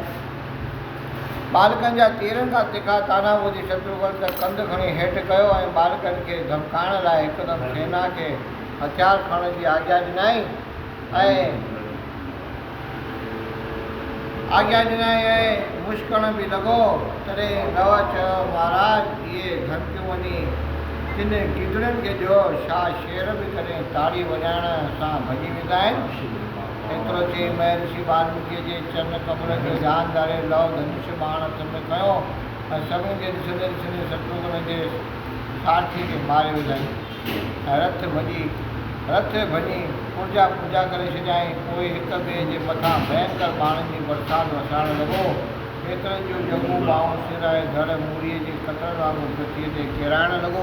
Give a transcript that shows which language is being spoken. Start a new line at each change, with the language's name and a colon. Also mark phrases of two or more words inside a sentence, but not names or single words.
Sindhi: बालकनि जा तीरनि खां तिखा ताना ॿुधी शत्रुघ्न त कंधु खणी हेठि कयो ऐं बालकनि खे धमकाइण लाइ हिकदमि सेना खे हथियार खणण जी आज्ञा ॾिनाई ऐं मुश्कण बि लॻो। तॾहिं लव चयो महाराज इहे धमकियूं वञी तिन गिदड़नि खे ॾियो, छा शेर बि कॾहिं ताड़ी वॼाइण सां भॼी वेंदा आहिनि। एतिरो चई महर्षि वाल्मीकिअ जे चरण कमल जो ध्यानु धारे लव धनुष बाण हथ में खयो ऐं सभिनी खे ॾिसंदे ॾिसंदे शत्रुघ्न जे सारथी खे मारे विधाई ऐं रथ भॼी पूजा करे छॾियाई। पोइ हिक ॿिए जे मथां भयंकर बाणनि जी बरसाति वसाइणु लॻो। केतिरनि जूं जंगूं बाहूं सिर ऐं धड़ मूरीअ जे कटर वांगुरु पृथ्वीअ ते किराइणु लॻो।